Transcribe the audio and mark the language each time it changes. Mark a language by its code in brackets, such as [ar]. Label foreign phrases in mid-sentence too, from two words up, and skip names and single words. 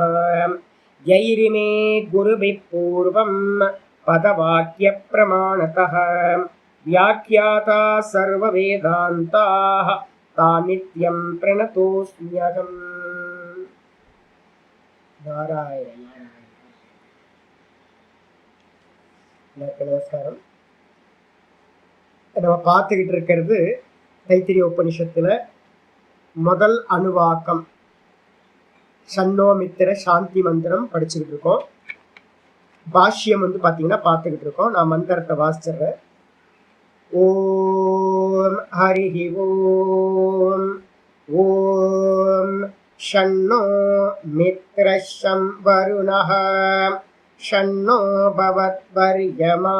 [sa] यैरिमे गुरुभिः पूर्वं पदवाक्यप्रमाणतः व्याख्याता सर्ववेदान्ताः तानित्यं प्रणतोऽस्म्यहम्। नारायण नारायण। नमस्कारम्। [ta] நம்ம பார்த்துக்கிட்டு இருக்கிறது தைத்திரிய உபனிஷத்துல முதல் அணுவாக்கம் சன்னோமித்திர சாந்தி மந்திரம் படிச்சுக்கிட்டு இருக்கோம். பாஷ்யம் பார்த்தீங்கன்னா பார்த்துக்கிட்டு இருக்கோம். நான் மந்திரத்தை வாசிச்சிடுறேன். [sa] ॐ हरि ॐ ॐ शन्नो मित्रशम् वरुणः शन्नो भवत्वर्यमा